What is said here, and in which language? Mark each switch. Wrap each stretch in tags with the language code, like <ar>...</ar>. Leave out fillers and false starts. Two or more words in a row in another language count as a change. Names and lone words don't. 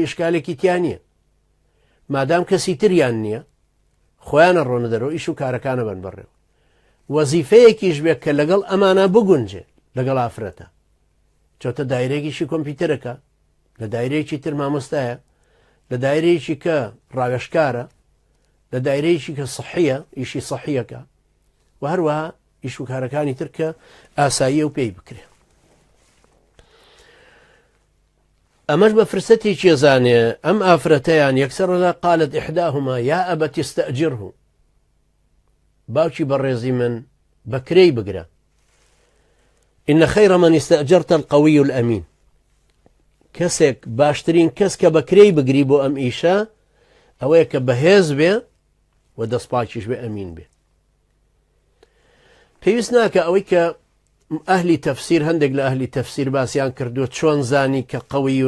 <ckb>ئیشکالێکی تیان نییە مادام کەسی تریان نییە خۆیانە ڕۆنە دەرەوە ئیش و کارەکانە بن بڕێەوە وەزیفەیەکیش بێت کە لەگەڵ ئەمانە بگونجێ لەگەڵ ئافرەتە چۆتە دایرێکیشی کۆمپیوتەرەکە لە دایرەیەکی تر مامۆستایە لە دایرەیەکی کە ڕاوێژکارە لە دایرەیەکی کە سەحیە ئیشی سەحیەکە و هەروەها ئیش و کارەکانی تر کە ئاساییە و پێی بکرێ ئەمەش بە فرسەتێکی زانێ ئەم ئافرەتەیان یەکسەرەدا</ckb> <ar>قالت إحداهما يا أبت استأجره</ar> <ckb>باوکی بەڕێزی من بەکرەی بگرە</ckb> <ar>إن خير من استأجرت القوي الأمين</ar> <ckb>کەسێک باشترین کەس کە بەکرەی بگری بۆ ئەم ئیشە ئەوەیە کە بەهێز بێ و دەستپاکیش بێ ئەمین بێ پێویست ناکە ئەوەی کە ئەهلی تەفسیر هەندێک لە ئەهلی تەفسیر باسییان کردووە چۆن زانی کە قەویون</ckb>